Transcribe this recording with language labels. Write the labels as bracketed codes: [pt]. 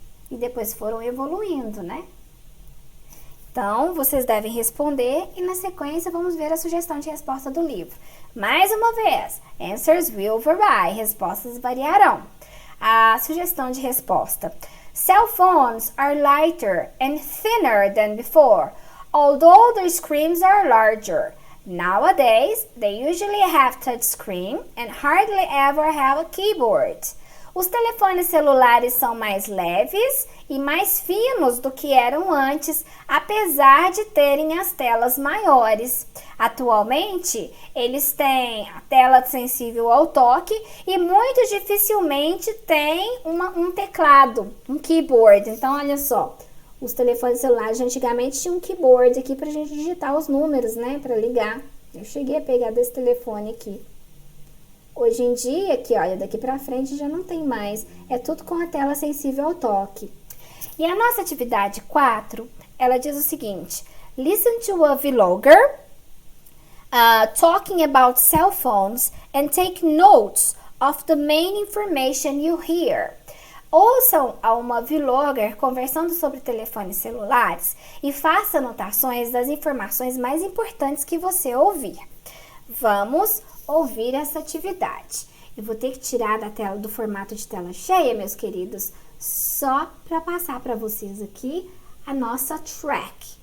[pt] E depois foram evoluindo, né? Então, vocês devem responder e na sequência vamos ver a sugestão de resposta do livro. Mais uma vez, [en] answers will vary, [pt] respostas variarão. A sugestão de resposta. [en] Cell phones are lighter and thinner than before, although the screens are larger. Nowadays, they usually have touchscreen and hardly ever have a keyboard. [pt] Os telefones celulares são mais leves e mais finos do que eram antes, apesar de terem as telas maiores. Atualmente, eles têm a tela sensível ao toque e muito dificilmente têm um teclado, um keyboard. Então, olha só. Os telefones celulares antigamente tinham um keyboard aqui pra gente digitar os números, né? Pra ligar. Eu cheguei a pegar desse telefone aqui. Hoje em dia, aqui, olha, daqui pra frente já não tem mais. É tudo com a tela sensível ao toque. E a nossa atividade 4, ela diz o seguinte. [en] Listen to a vlogger talking about cell phones and take notes of the main information you hear. [pt] Ouçam a uma vlogger conversando sobre telefones celulares e faça anotações das informações mais importantes que você ouvir. Vamos ouvir essa atividade. Eu vou ter que tirar da tela do formato de tela cheia, meus queridos, só para passar para vocês aqui a nossa track.